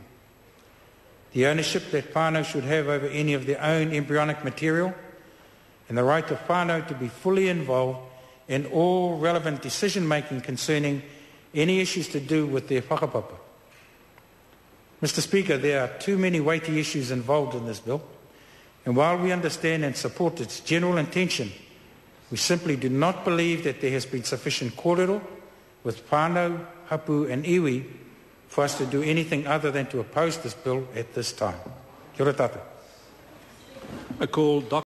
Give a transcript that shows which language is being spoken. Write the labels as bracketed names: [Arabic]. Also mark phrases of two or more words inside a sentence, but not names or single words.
[English] The ownership that whānau should have over any of their own embryonic material, and the right of whānau to be fully involved in all relevant decision-making concerning any issues to do with their whakapapa. Mr. Speaker, there are too many weighty issues involved in this bill, and while we understand and support its general intention, we simply do not believe that there has been sufficient kōrero with whānau, hapu and iwi for us to do anything other than to oppose this bill at this time. [Māori] Kia ora tātou. [English] I call Dr.